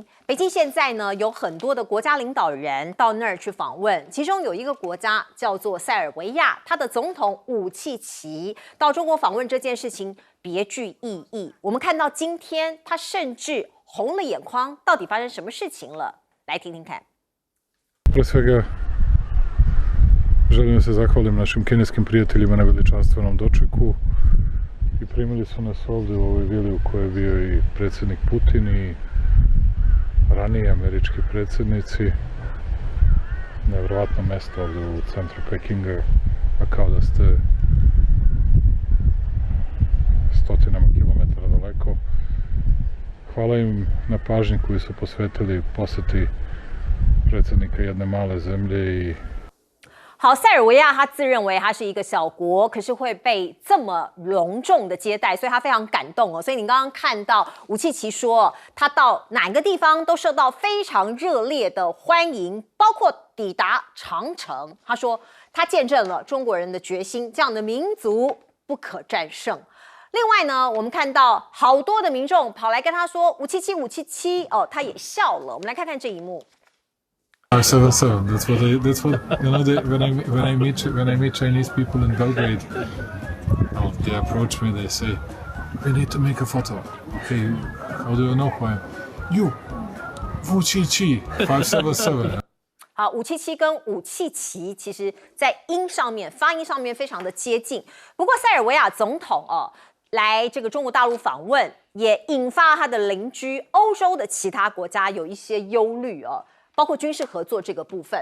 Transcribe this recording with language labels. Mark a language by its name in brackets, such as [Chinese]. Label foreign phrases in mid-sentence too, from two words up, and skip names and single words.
[Chinese] 北京现在呢有很多的国家领导人到那儿去访问，其中有一个国家叫做塞尔维亚，他的总统武契奇到中国访问这件事情别具意义。我们看到今天他甚至红了眼眶，到底发生什么事情了？来听听看。 [Serbian] Pre svega, želim da se zahvalim našim kineskim prijateljima na veličanstvenom dočeku i primili su nas ovde u ovoj vili u kojoj je bio i predsjednik Putin i ranije američki predsjednici. Nevjerovatno mesto ovde u centru Pekinga, a kao da ste stotinama kilometara daleko. Hvala im na pažnji koju su posvetili poseti predsjednika jedne male zemlje i [Chinese] 好，塞尔维亚他自认为他是一个小国，可是会被这么隆重的接待，所以他非常感动哦。所以你刚刚看到武契奇说，他到哪个地方都受到非常热烈的欢迎，包括抵达长城。他说他见证了中国人的决心，这样的民族不可战胜。另外呢，我们看到好多的民众跑来跟他说武契奇，武契奇哦，他也笑了。我们来看看这一幕。 777. [English] That's what you know. When I meet Chinese people in Belgrade, they approach me. They say, "We need to make a photo." Okay, how do you know who I am? You, Wu Qi 577. [Chinese] 好，武契奇跟武契奇其实在发音上面非常的接近。不过塞尔维亚总统来这个中国大陆访问，也引发他的邻居欧洲的其他国家有一些忧虑包括军事合作这个部分。